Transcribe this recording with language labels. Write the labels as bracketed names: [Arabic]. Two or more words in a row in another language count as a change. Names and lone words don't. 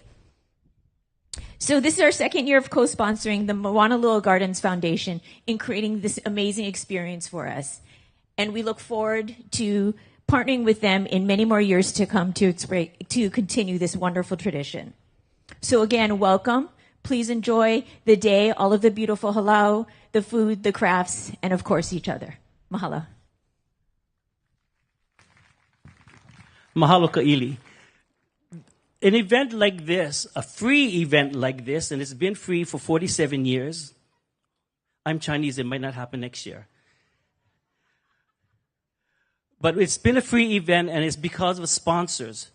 [English] So this is our second year of co-sponsoring the Moanalua Gardens Foundation in creating this amazing experience for us. And we look forward to partnering with them in many more years to come to continue this wonderful tradition. So again, welcome. Please enjoy the day, all of the beautiful halau, the food, the crafts, and of course each other. Mahalo. Mahalo Ka'ili. An event like this, a free event like this, and it's been free for 47 years. I'm Chinese, it might not happen next year. But it's been a free event, and it's because of sponsors.